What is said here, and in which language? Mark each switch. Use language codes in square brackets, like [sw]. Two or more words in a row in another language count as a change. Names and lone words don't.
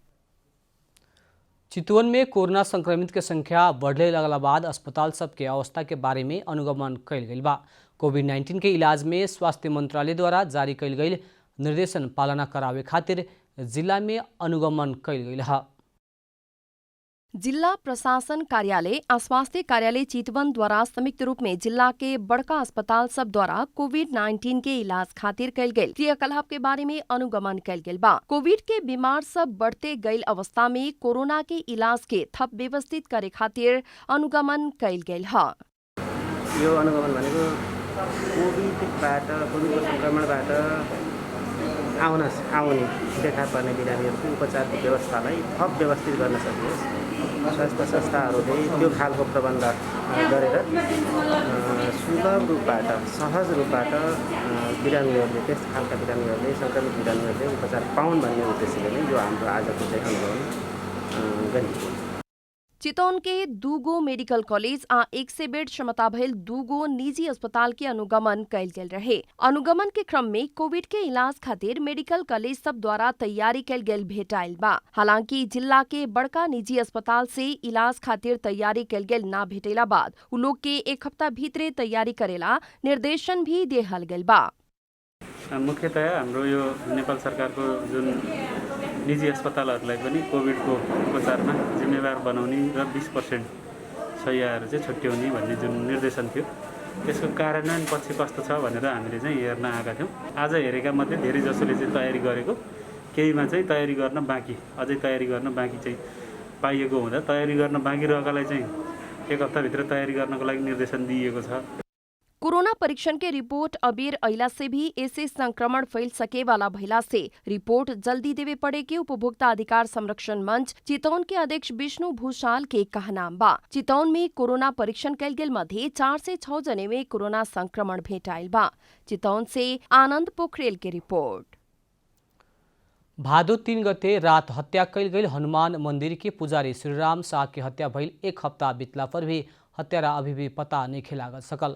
[bho] चितवन में कोरोना संक्रमित के संख्या बढ़ने लगला बाद अस्पताल सबके अवस्था के बारे में अनुगमन कैल गई बा। कोविड-19 के इलाज में स्वास्थ्य मंत्रालय द्वारा जारी कैल गई निर्देशन पालना करावे खातिर जिला में अनुगमन कैल गई है। जिला प्रशासन कार्यालय आ स्वास्थ्य कार्यालय चितवन द्वारा संयुक्त रूप में जिला के बड़का अस्पताल सब द्वारा कोविड-19 के इलाज खातिर कैल गेल क्रियाकलाप के बारे में अनुगमन कैल गेल बा। कोविड के बीमार सब बढ़ते गईल अवस्था में कोरोना के इलाज के थप व्यवस्थित करे खातिर अनुगमन कैल गेल ह। [ne] यो अनुगमन भनेको कोभिडको संक्रमणबाट आउने देखा पर्ने बिरामीहरूको उपचारको व्यवस्थालाई थप व्यवस्थित गर्न सकियोस्। स्वास्थ्य संस्थाहरूले त्यो खालको प्रबन्ध गरेर सुलभ रूपबाट सहज रूपबाट बिरामीहरूले त्यस खालका बिरामीहरूले सङ्क्रमित बिरामीहरूले उपचार पाउन् भन्ने उद्देश्यले नै यो हाम्रो आजको चाहिँ अनुगमन गरिएको छ। [bho] चितवन के 2 गो मेडिकल कॉलेज आ 100 बेड क्षमता भइल 2 गो निजी अस्पताल के अनुगमन कैल गेल रहे। अनुगमन के क्रम में कोविड के इलाज खातिर मेडिकल कॉलेज सब द्वारा तैयारी कैल गेल भेटाइल बा। हालांकि जिला के बड़का निजी अस्पताल से इलाज खातिर तैयारी कैल गेल ना भेटेला बाद उ लोग के 1 हफ्ता भीतरे तैयारी करेला निर्देशन भी देहल गेल बा। [ne] मुख्यतया हाम्रो यो नेपाल सरकारको जुन निजी अस्पतालहरूलाई पनि कोभिडको उपचारमा जिम्मेवार बनाउने र 20% शय्याहरू चाहिँ छुट्याउने भन्ने जुन निर्देशन थियो त्यसको कार्यान्वयन पछि कस्तो छ भनेर हामीले चाहिँ हेर्न आएका थियौँ। आज हेरेका मध्ये धेरै जसोले चाहिँ तयारी गरेको, केहीमा चाहिँ तयारी गर्न बाँकी, अझै तयारी गर्न बाँकी चाहिँ पाइएको हुँदा तयारी गर्न बाँकी रहेकालाई चाहिँ 1 हप्ताभित्र तयारी गर्नको लागि निर्देशन दिइएको छ। [bho] कोरोना परीक्षण के रिपोर्ट अबेर अइला से भी ऐसे संक्रमण फैल सके वाला भइला से रिपोर्ट जल्दी देवे पड़े के उपभोक्ता अधिकार संरक्षण मंच चितवन के अध्यक्ष विष्णु भूषाल के कहनाम बा। चितवन में कोरोना परीक्षण कैल गेल मध्ये 4 से 6 जने में कोरोना संक्रमण भेटाइल बा। चितवन से आनंद पोखरेल के रिपोर्ट। भादो 3 गते रात हत्या कैल गई हनुमान मंदिर के पुजारी श्रीराम शाह की हत्या भइल 1 हफ्ता बीतला पर भी हत्यारा अभी भी पता नहीं लागल सकल।